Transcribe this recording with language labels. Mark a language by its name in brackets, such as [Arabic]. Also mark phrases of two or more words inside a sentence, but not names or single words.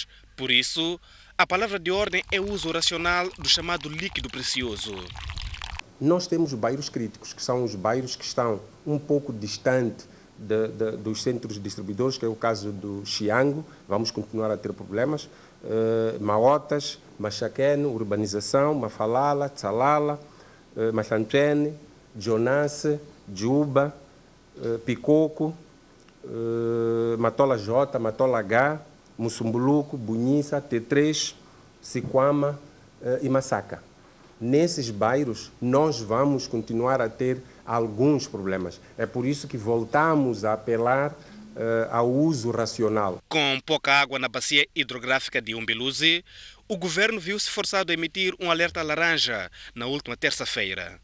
[Portuguese] Por isso, a palavra de ordem é o uso racional do chamado líquido precioso. Nós temos bairros críticos, que são os bairros que estão um pouco distante dos centros distribuidores, que é o caso do Xiango. Vamos continuar a ter problemas. Maotas, Machaqueno, Urbanização, Mafalala, Tsalala, Machantrene, Jonasse, Juba, Picoco, Matola J, Matola H, Musumbuluco, Bunhissa, T3, Siquama e Massaca. Nesses bairros, nós vamos continuar a ter alguns problemas. É por isso que voltamos a apelar ao uso racional. Com pouca água na bacia hidrográfica de Umbeluze, o governo viu-se forçado a emitir um alerta laranja na última terça-feira.